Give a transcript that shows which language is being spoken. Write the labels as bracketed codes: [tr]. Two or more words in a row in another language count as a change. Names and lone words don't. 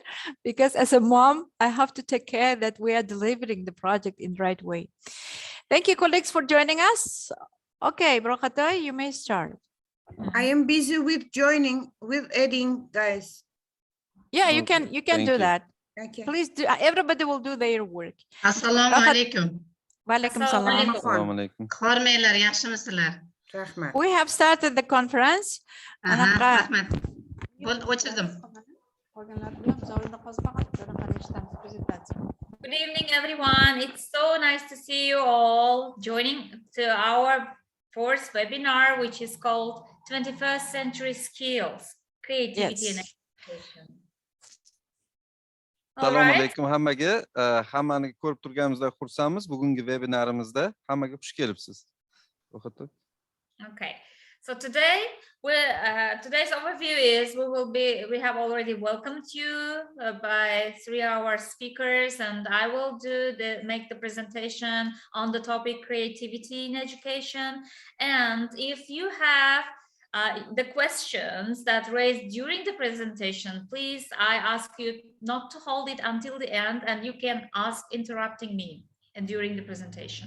[en] Because as a mom, I have to take care that we are delivering the project in the right way. Thank you, colleagues, for joining us. Okay, Rohatoy, you may start. I am busy with adding, guys. Yeah, you Okay, can thank do you. that. Okay. Please do. Everybody will do their work. [uz] Assalomu alaykum. Walaikum Assalomu salam. alaykum. Assalomu alaykum. Hormanglar, yaxshimisizlar? Rahmat. [en] We have started the conference. [uz] Aha, rahmat. Bo'ldi, o'chirdim. [en] Good evening, everyone. It's so nice to see you all joining to our fourth webinar, which is called 21st Century Skills, Creativity and Yes. Education. All [uz] Assalomu [en] right. [uz] alaykum hammaga. Hammani ko'rib turganimizda xursandmiz. Bugungi webinarimizda hammaga xush kelibsiz. Rohatoy. [en] Okay. So today, today's overview is we have already welcomed you by 3 of our speakers, and I will make the presentation on the topic creativity in education. And if you have the questions that raised during the presentation, please, I ask you not to hold it until the end, and you can ask interrupting me during the presentation.